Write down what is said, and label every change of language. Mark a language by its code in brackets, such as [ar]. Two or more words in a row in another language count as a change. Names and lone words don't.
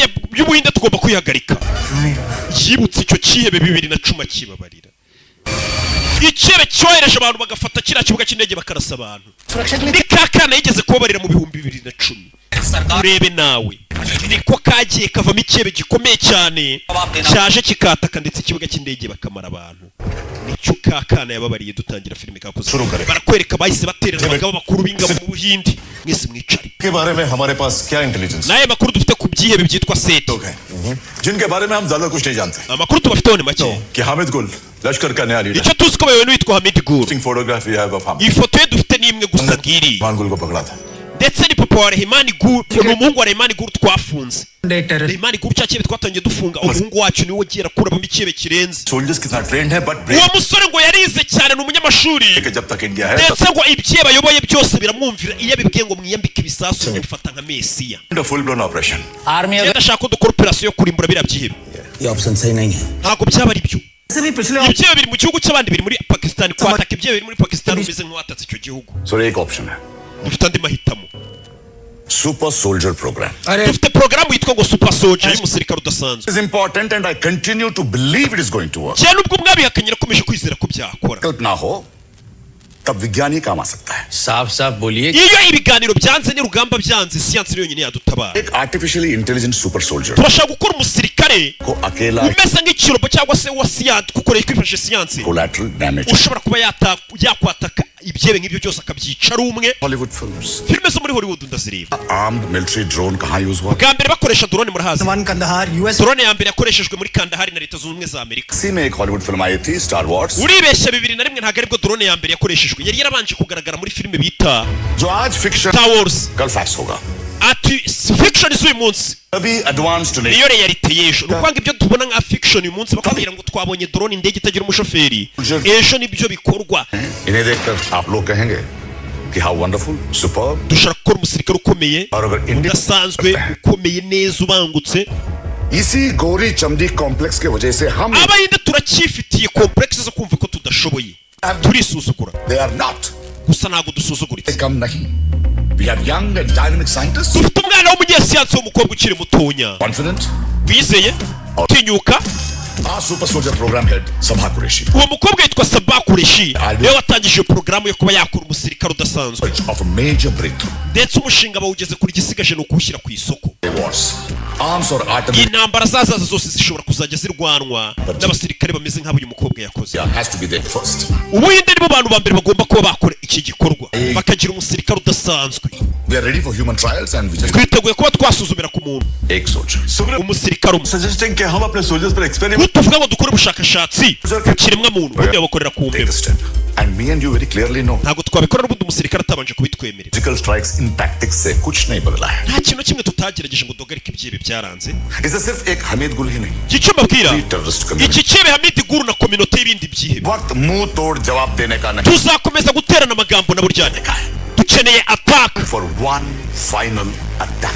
[rw] y'ubuhinde tugomba kwihagarika yibutse icyo kihebe 2010 kibabarira icyebe cyohereje abantu bagafata kiriya kibuga cy'indege bakarasa abantu nikakana yigeze kubabarira mu 2010 urebe nawe niko kagiye kavamo icyebe gikomeye cyane cyaje kikataka ndetse ikibuga cy'indege bakamara abantu nicyo kakana yababariye dutangira filime kakoze barakwereka bahise baterera abagabo bakuru b'ingabo mu Buhindi mwese mwicari [hi] के बारे में हमारे पास क्या इंटेलिजेंस [rw] naye makuru dufite ku byihebe byitwa set [hi] जिनके बारे में हम ज्यादा कुछ नहीं जानते [rw] amakuru tubafiteho ni make [hi] कि हामिद गुल लश्कर का नया लीडर [rw] icyo tuzi ko bayobowe n'uwitwa Hamid Guru [hi] फोटोग्राफी है वो हम [rw] ifoto ye dufite n'imwe gusa ngiri [hi] भान गुल को पकड़ा था [rw] ndetse ni papa wa Rehimani Guru n'umuhungu wa Rehimani Guru twafunze Rehimani Guru cyakibe twatangiye dufunga umuhungu wacu niwe ugiye kurabamo ikibe kirenze [hi] सोल्जर्स कितना ट्रेंड है बट [rw] uwo musore ngo yarize cyane n'umunyamashuri [hi] जब तक इंडिया है [rw] ndetse ngo ibye bayoboye byose biramwumvira iyo abibwiye ngo mwiyambike ibisasu bifata nka Mesiya [en] full blown operation [hi] आर्मी [rw] ndashaka ko dukora operation yo kurimbura biriya byihebe [hi] ये ऑप्शन सही नहीं है [rw] ntabwo byaba ari byo [hi] सभी पिछले [rw] ibyo biri mu gihugu cy'abandi biri muri Pakistan kwataka ibyo biri muri Pakistan umeze nk'uwatatse icyo gihugu [hi] सो एक ऑप्शन है [rw] dufite andi mahitamo [en] super soldier program [rw] dufite porogaramu yitwa ngo [en] super soldier [rw] y'umusirikare udasanzwe [en] is important and I continue to believe it is going to work [rw] cyane ubwo mwabihakanye nakomeje kwizera ko byakora [hi] कल्पना हो तब विज्ञान ही काम आ सकता है साफ साफ बोलिए [rw] iyo ibiganiro byanze n'urugamba byanze siyansi niyo yonyine yadutabara [en] एक artificially intelligent super soldier [rw] turashaka gukora umusirikare [hi] को अकेला [rw] umeze nk'ikirobo cyangwa se wa siyansi kuko twifashe siyansi [en] collateral damage [rw] ushobora kuba yakwataka ibyebe nk'ibyo byose akabyica ari umwe [en] Hollywood films [rw] filime zo muri Hollywood ndazireba [en] armed military drone [hi] कहां यूज हुआ [rw] bwa mbere bakoresha drone murahazi [en] one Kandahar US [rw] drone ya mbere yakoreshejwe muri Kandahari na Leta Zunze Ubumwe za Amerika [hi] इसी में एक हॉलीवुड फिल्म आई थी स्टार वॉर्स [rw] uribeshya 2001 ntabwo aribwo drone ya mbere yakoreshejwe yari yarabanje kugaragara muri filime bita [hi] जो आज फिक्शन Star Wars कल फैक्स होगा [rw] ati fiction z'uyu munsi [hi] अभी एडवांस्ड नहीं [rw] niyo reality y'ejo ni ukwanga ibyo tubona nka fiction uyu munsi bakubwira ngo twabonye drone indege itagira umushoferi ejo nibyo bikorwa [hi] इन्हें देखकर आप लोग कहेंगे कि [en] how wonderful superb [rw] dushaka gukora umusirikare ukomeye [hi] और अगर इंडिया [rw] udasanzwe ukomeye neza ubangutse [hi] इसी गोरी चमड़ी कॉम्प्लेक्स की वजह से हम [rw] abahinde turacyifitiye complex zo kumva ko tudashoboye turisuzugura [en] they are not [rw] gusa ntabwo dusuzuguritse [hi] कम नहीं [en] we have young and dynamic scientists [rw] dufite umwana w'umunyesiyansi w'umukobwa ukiri mutonya [en] confident [rw] wizeye utinyuka [en] our super soldier program head Sabha Qureshi [rw] uwo mukobwa yitwa Sabah Qureshi niwe watangije iyo porogaramu yo kuba yakora umusirikare udasanzwe [en] of a major breakthrough [rw] ndetse umushinga bawugeze kuri gisigaje ni ukuwushyira ku isoko [en] wars arms or artillery [rw] intambara zazaza zose zishobora kuzajya zirwanwa n'abasirikare bameze nk'abo uyu mukobwa yakoze [en] has to be there first [rw] ubuhinde nibo bantu ba mbere bagomba kuba bakora iki gikorwa bakagira umusirikare udasanzwe [en] we are ready for human trials and we just [rw] twiteguye kuba twasuzumira ku muntu [hi] एक soldier [rw] umusirikare umwe [hi] suggesting कि हम अपने soldiers पर experiment [rw] tuvuga ngo dukore ubushakashatsi ku kiremwa muntu ubundi babukorera ku [en] take [rw] mbeba [en] a step and me and you very clearly know [rw] ntabwo twabikora n'ubundi umusirikare atabanje kubitwemerera [en] surgical strikes in tactics [hi] से कुछ नहीं बदला है [rw] nta kintu kimwe tutagerageje ngo duhagarike ibyibe byaranze [hi] इसे सिर्फ एक हमीद गुल ही नहीं [rw] icyo mbabwira [en] terrorist community [rw] iki kibe Hamid Guru na kominote y'ibindi byihebe [hi] वक्त मुंह तोड़ जवाब देने का नहीं [rw] tuzakomeza guterana amagambo na buryane dukeneye attack [en] for one final attack